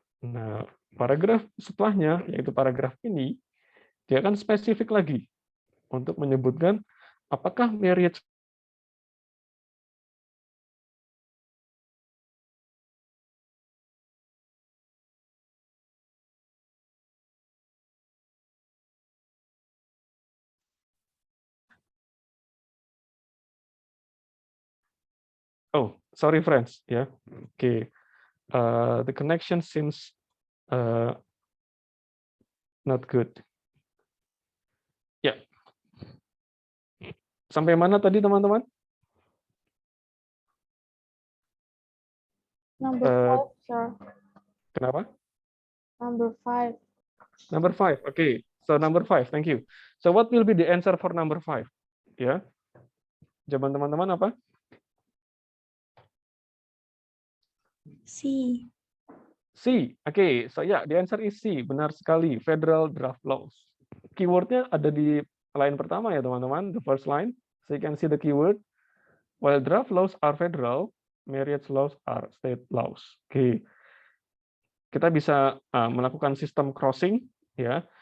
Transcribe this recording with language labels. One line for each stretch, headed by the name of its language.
Indonesian: Nah, paragraf setelahnya, yaitu paragraf ini, dia akan spesifik lagi untuk menyebutkan apakah marriage
English: Oh, sorry friends,
Indonesian: ya.
English: Okay. The connection seems not good. Ya.
Indonesian: Sampai mana tadi teman-teman?
English: Number 5, sir.
Indonesian: Kenapa?
English: Number 5. Number 5. Okay. So number 5, thank you. So what will be the answer for number 5?
Indonesian: Ya. Jawaban teman-teman apa? C.
English: C. Okay. So yeah, the answer is C.
Indonesian: Benar sekali.
English: Federal draft laws.
Indonesian: Keywordnya ada di line pertama ya teman-teman.
English: The first line. So you can see the keyword. While draft laws are federal, marriage laws are state laws. Oke.
Indonesian: Kita bisa melakukan sistem crossing ya.